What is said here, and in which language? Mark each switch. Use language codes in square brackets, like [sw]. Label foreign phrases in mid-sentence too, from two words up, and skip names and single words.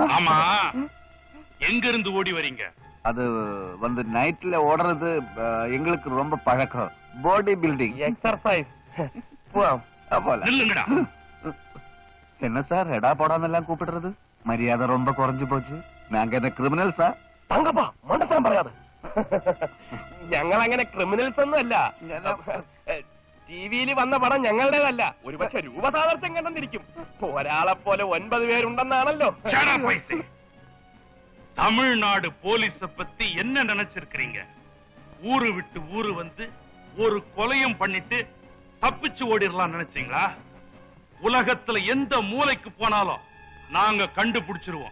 [ta] ஆமா. எங்க இருந்து ஓடி வரீங்க? அது வந்து நைட்ல ஓடுறது எங்களுக்கு ரொம்ப பழக்கம். [en] body building [ta] எக்ஸர்சைஸ். போலாம். நில்லுங்கடா. என்ன சார் எடா போடான்னெல்லாம் கூப்பிடுறது? மரியாதை ரொம்ப குறைஞ்சு போச்சு. நாங்க என்ன கிரிமினல்ஸா? [ml] തങ്കപ്പാ, മണ്ടത്തരം പറയാതെ. ഞങ്ങൾ അങ്ങനെ ക്രിമിനൽസ് ഒന്നും അല്ല. ടിവിയിൽ വന്ന പടം ഞങ്ങളുടേതല്ല. ഒരുപക്ഷെ രൂപസാദർശം കണ്ടെന്നിരിക്കും. ഒരാളെ പോലെ 9 പേരുണ്ടെന്നാണല്ലോ. [ta] தமிழ்நாடு போலீஸ பத்தி என்ன நினைச்சிருக்கீங்க? ஊரு விட்டு ஊரு வந்து ஒரு கொலையும் பண்ணிட்டு தப்பிச்சு ஓடிடலாம் நினைச்சீங்களா? உலகத்துல எந்த மூலைக்கு போனாலும் நாங்க கண்டுபிடிச்சிருவோம்.